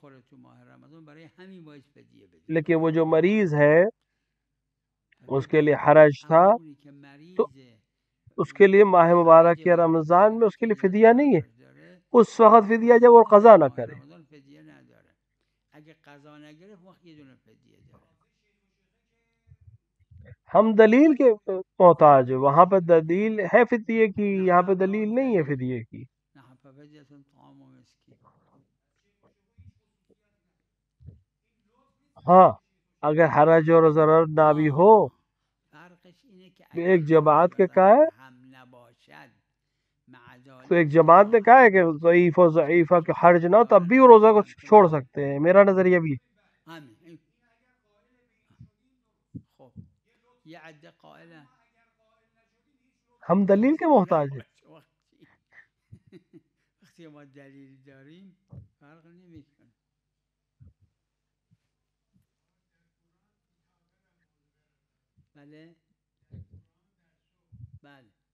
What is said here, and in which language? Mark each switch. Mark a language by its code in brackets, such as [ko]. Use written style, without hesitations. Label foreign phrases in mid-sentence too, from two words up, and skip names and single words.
[ur] لیکن وہ جو مریض ہے اس کے لیے حرج تھا، تو اس کے لیے ماہ مبارک یا رمضان میں اس کے لیے فدیہ نہیں ہے. اس وقت فدیہ جب وہ قضا نہ کرے. ہم دلیل کے محتاج ہیں، وہاں پہ دلیل ہے فدیے کی، یہاں پہ دلیل نہیں ہے فدیے کی۔ [ar] نعم ففدية طعام مسكين. [ur] ہاں اگر حرج اور ضرر نہ بھی ہو، [fa] فرقش اینه که [ur] ایک [fa] اگر [ur] جماعت [fa] حرج [ur] کے [fa] و [ur] کہا ہے، [fa] ضرر هم نباشد مع [ur] تو ایک [fa] ذلك [ur] جماعت نے کہا ہے کہ ضعیف و ضعیفہ کے حرج نہ ہو تب بھی وہ روزہ کو چھوڑ سکتے ہیں، میرا نظریہ بھی ہے۔ [fa] همین. خب یه عده قائلن [ur] ہم دلیل کے محتاج ہیں۔ [fa] وقتی ما دلیل داریم فرق نمیکنه. بله بله.